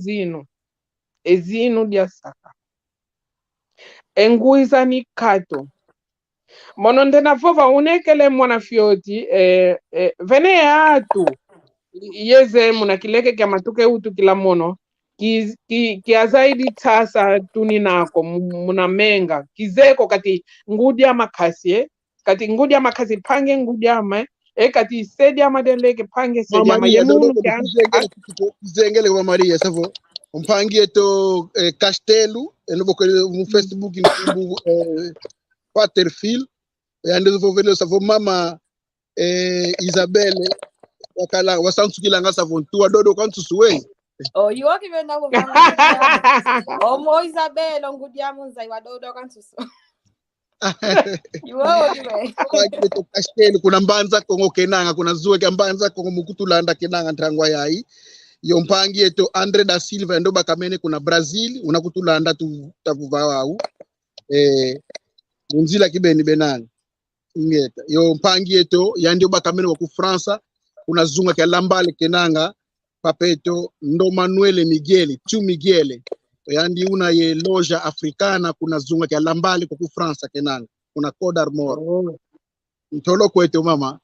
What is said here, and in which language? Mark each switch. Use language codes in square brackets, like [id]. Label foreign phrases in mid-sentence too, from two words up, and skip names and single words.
[kg] zinu ezinu dia saka enguiza ni kato mono ndena vova unekele mwana fioti vene yatu yeze muna kileke kya matuke utu kila mono kia zaidi tasa tuni nako muna menga kizeko kati ngudi ama kasi kati ngudi ama kasi pange ngudi ama kati sedi ama deleke pange sedi ama yemunu kizengele kwa Maria savo umpangie to Castelo enobo mu Facebook ni Waterfield yande vovelo savo mama Isabelle wakala wasantsukila nga savo tuwa dodo kwantu suwe yiwo kivenda kuvanga omo Isabelle ngudiamu nzai wadodo kwantu suwe yiwo kiwe to Castelo kuna mbanza kongo kenanga kuna zuwe kya mbanza kongo mukutulanda kenanga ntangwa yayi yo mpangie to Andre da Silva ndo bakamene kuna Brazil unakutulanda tavuva wau munzila kibeni benanga ngeta yo mpangie to yandi bakamene ku France kuna zunga kya lambale kenanga papeto ndo Manuel Miguel yandi una ye [pt] loja africana [kg] kuna zunga kya lambale ku France kenanga kuna Côte d'Armor ntolo kwetu mama